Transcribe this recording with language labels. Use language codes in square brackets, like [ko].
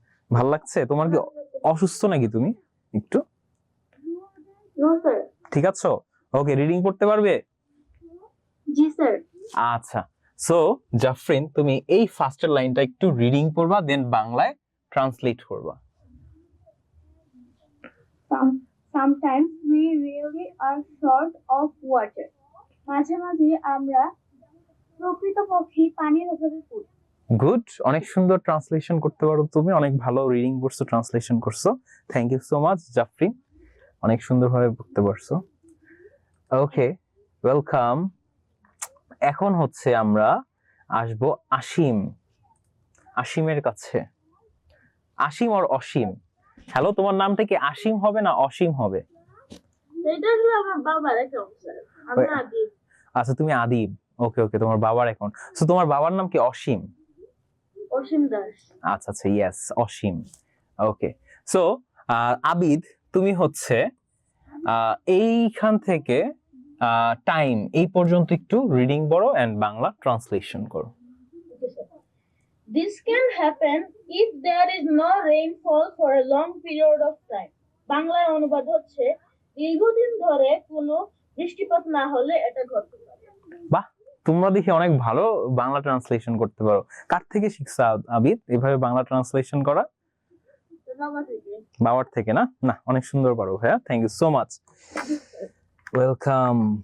[bn] ভাল লাগছে? তোমার কি অসুস্থ নাকি তুমি একটু? [en] No sir. [bn] ঠিক আছো? ওকে, রিডিং পড়তে পারবে? জি স্যার। আচ্ছা, সো জাফরিন তুমি এই ফার্স্টের লাইনটা একটু রিডিং পড়বা, দেন বাংলায় ট্রান্সলেট করবা। [en] Sometimes we really are short of water. [bn] মাঝে মাঝে আমরা প্রকৃতপক্ষে পানির অভাবে পড়ি। গুড, অনেক সুন্দর ট্রান্সলেশন করতে পারো তুমি, অনেক ভালো রিডিং করছো, ট্রান্সলেশন করছো। [en] thank you so much [bn] Jafrin, অনেক সুন্দরভাবে পড়তে পারছো। ওকে, ওয়েলকাম। এখন হচ্ছে আমরা আসবো আসিম, আসিমের কাছে। আসিম আর অসীম, হ্যালো, তোমার নামটা কি আসিম হবে না অসীম হবে? এটা হলো আমার বাবার অ্যাকাউন্ট স্যার। আমি আদিব। আচ্ছা তুমি আদিব, ওকে ওকে, তোমার বাবার অ্যাকাউন্ট। সো তোমার বাবার নাম কি অসীম? অসীম দাস। আচ্ছা আচ্ছা, ইয়েস, অসীম। ওকে, সো আবিদ, তুমি হচ্ছে এইখান থেকে টাইম এই পর্যন্ত একটু রিডিং পড়ো এন্ড বাংলা ট্রান্সলেশন করো। [en] This can happen if there is no rainfall for a long period of time. [bn] বাংলায় অনুবাদ হচ্ছে দীর্ঘদিন ধরে কোনো বৃষ্টিপাত না হলে এটা ঘটতে পারে। বাহ, তোমরা দেখি অনেক ভালো বাংলা ট্রান্সলেশন করতে পারো। কার থেকে শিখছো আবিদ এভাবে বাংলা ট্রান্সলেশন করা? বাবা থেকে। বাবার থেকে না? না, অনেক সুন্দর পারো ভাইয়া, [en] thank you so much, [bn] welcome.